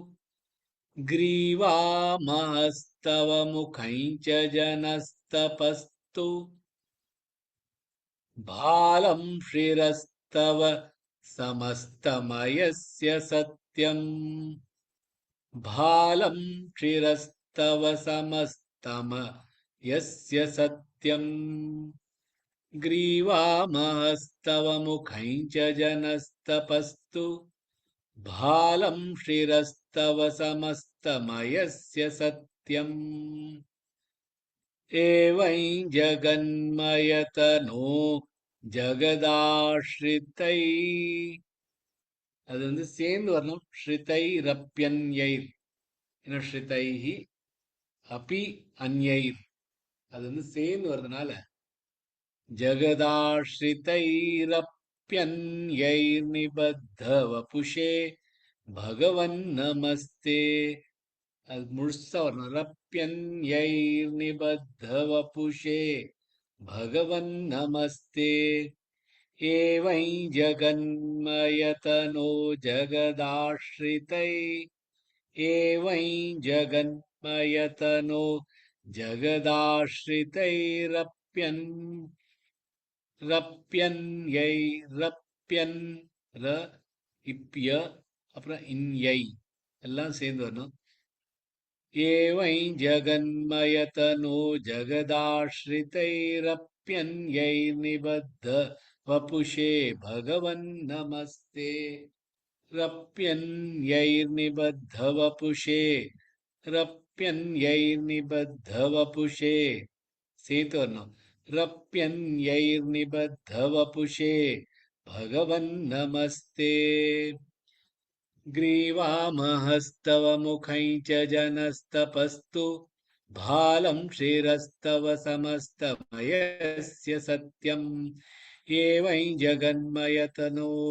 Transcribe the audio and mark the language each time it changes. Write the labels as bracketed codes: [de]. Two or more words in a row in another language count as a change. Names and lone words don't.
[sa] ग्रीवामस्तव मुखै च जनस्तपस्तु. भालं श्रीरस्तव समस्तमयस्य सत्यम्. भालं श्रीरस्तव समस्तमयस्य सत्यम्. ग्रीवामस्तव मुखं च जनस्तपस्तु. भालं श्रीरस्तव समस्तमयस्य सत्यम्. एवं जगन्मयतनो ஜகதாஸ்ரிதை. [ta] அது வந்து சேர்ந்து வரணும். [sa] श्रितै रप्यन्यैर्. ஏன்னா श्रितैः अपि अन्यैः. [ta] அது வந்து சேர்ந்து வர்றதுனால [sa] जगदाश्रितैरप्यन्यैर्निबद्धवपुषे भगवन् नमस्ते. [ta] அது முழுசா வரணும். [sa] रप्यन्यैर्निबद्धवपुषे भगवन् नमस्ते. एवं जगन्मयतनो जगदाश्रितै एवं जगन्मयतनो जगदाश्रितैरप्यन् [ta] ரப்யன் ர இப்ய அப்புறம் இன்யை எல்லாம் சேர்ந்து வரணும். [sa] एवं जगन्मयतनो जगदाश्रितैरप्यन्यै निबद्ध वपुषे भगवन् नमस्ते रप्यन्यैर्निबद्ध वपुषे रप्यन्यैर्निबद्ध वपुषे [ta] சேர்த்து வரணும். [sa] रप्यन्यैर्निबद्ध वपुषे भगवन् नमस्ते ग्रीवामहस्तव मुखै च जनस्तपस्तु भालं श्रीरस्तव समस्तमयस्य सत्यम् एवं जगन्मयतनो